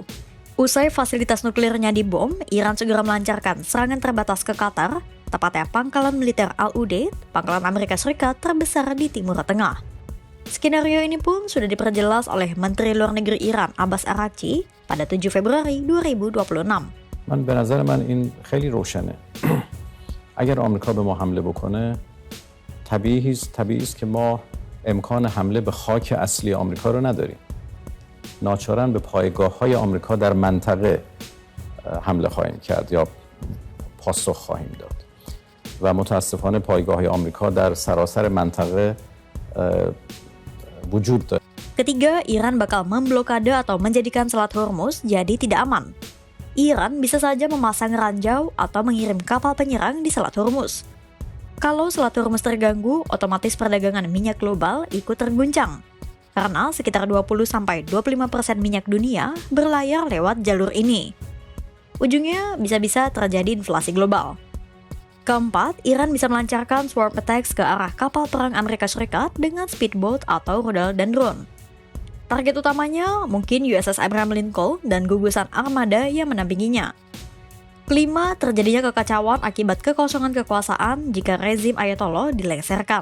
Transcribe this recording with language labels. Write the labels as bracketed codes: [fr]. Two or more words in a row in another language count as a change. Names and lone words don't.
[id] Usai fasilitas nuklirnya dibom, Iran segera melancarkan serangan terbatas ke Qatar, tepatnya pangkalan militer Al-Udeid, pangkalan Amerika Serikat terbesar di Timur Tengah. Skenario ini pun sudah diperjelas oleh Menteri Luar Negeri Iran Abbas Araghchi pada 7 Februari 2026. [fa] به نظر من این خیلی روشنه. اگر آمریکا به ما حمله بکنه طبیعی است که ما امکان حمله به خاک اصلی آمریکا رو نداریم. ناچارا به پایگاه‌های آمریکا در منطقه حمله خواهیم کرد یا پاسخ خواهیم داد. و متاسفانه پایگاه‌های آمریکا در سراسر منطقه وجود داره. [id] Ketiga, Iran bakal memblokade atau menjadikan Selat Hormuz jadi tidak aman. Iran bisa saja memasang ranjau atau mengirim kapal penyerang di Selat Hormuz. Kalau Selat Hormuz terganggu, otomatis perdagangan minyak global ikut terguncang. Karena sekitar 20-25% minyak dunia berlayar lewat jalur ini. Ujungnya bisa-bisa terjadi inflasi global. Keempat, Iran bisa melancarkan [en] swarm attacks [id] ke arah kapal perang Amerika Serikat dengan speedboat atau rudal dan drone. Target utamanya mungkin USS Abraham Lincoln dan gugusan armada yang mendampinginya. Kelima, terjadinya kekacauan akibat kekosongan kekuasaan jika rezim Ayatollah dilengsarkan.